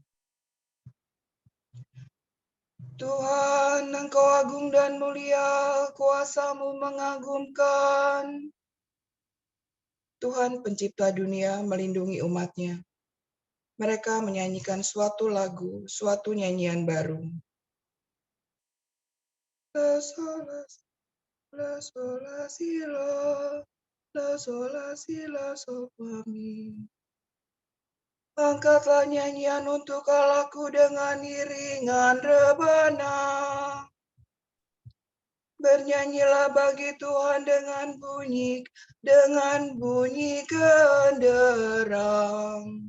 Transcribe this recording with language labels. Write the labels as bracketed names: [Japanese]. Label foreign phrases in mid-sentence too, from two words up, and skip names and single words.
[Indonesian] Tuhan, Engkau agung dan mulia, kuasa-Mu mengagumkan. Tuhan pencipta dunia melindungi umat-Nya. Mereka menyanyikan suatu lagu, suatu nyanyian baru. La sola, la sola, si, la sola, si, la, sol, fa, mi. Angkatlah nyanyian untuk Allahku dengan iringan rebana. Bernyanyilah bagi Tuhan dengan bunyi genderang.